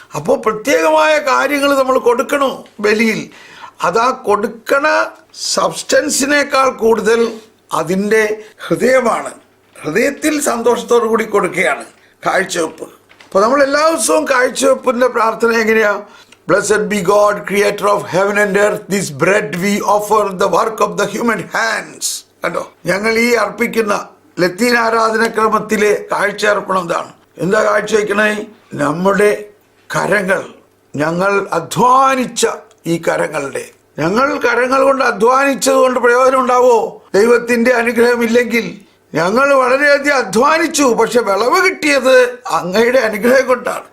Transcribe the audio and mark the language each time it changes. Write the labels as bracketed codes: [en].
[ml] അപ്പോൾ പ്രത്യേകമായ കാര്യങ്ങൾ നമ്മൾ കൊടുക്കണോ ബലിയിൽ? അതാ കൊടുക്കണ സബ്സ്റ്റൻസിനേക്കാൾ കൂടുതൽ അതിൻ്റെ ഹൃദയമാണ്. ഹൃദയത്തിൽ സന്തോഷത്തോടു കൂടി കൊടുക്കുകയാണ് കാഴ്ചവെപ്പ്. അപ്പോൾ നമ്മൾ എല്ലാ ദിവസവും കാഴ്ചവെപ്പിൻ്റെ പ്രാർത്ഥന എങ്ങനെയാ? [en] Blessed be God, creator of heaven and earth. This bread we offer the work of the human hands. [ml] കണ്ടോ, ഞങ്ങൾ ഈ അർപ്പിക്കുന്ന ലത്തീൻ ആരാധനക്രമത്തിലെ കാഴ്ച അർപ്പണം എന്താണ്? എന്താ കാഴ്ച വയ്ക്കണേ? നമ്മുടെ കരങ്ങൾ, ഞങ്ങൾ അധ്വാനിച്ച ഈ കരങ്ങളുടെ, ഞങ്ങൾ കരങ്ങൾ കൊണ്ട് അധ്വാനിച്ചത് കൊണ്ട് പ്രയോജനം ഉണ്ടാവോ? ദൈവത്തിന്റെ അനുഗ്രഹമില്ലെങ്കിൽ ഞങ്ങൾ വളരെയധികം അധ്വാനിച്ചു, പക്ഷെ വിളവ് കിട്ടിയത് അങ്ങയുടെ അനുഗ്രഹം കൊണ്ടാണ്.